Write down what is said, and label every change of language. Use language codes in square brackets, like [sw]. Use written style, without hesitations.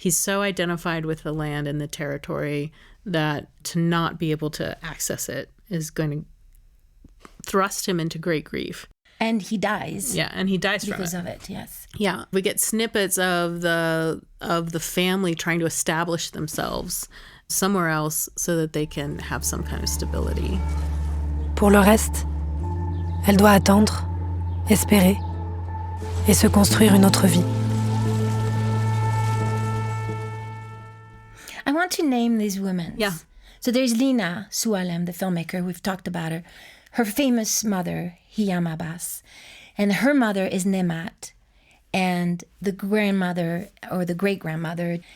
[en] He's so identified with the land and the territory that to not be able to access it is going to thrust him into great grief. And he dies. Yeah, and he dies because of it, yes. Yeah, we get snippets of the family trying to establish themselves somewhere else so that they can have some kind of stability. [fr] Pour le reste, elle doit attendre, espérer et se construire une autre vie. [en] I want to name these women. Yeah. So there's Lina Soualem, the filmmaker. We've talked about her. Her famous mother, Hiam Abbas. And her mother is Nemat. And the grandmother or the great-grandmother.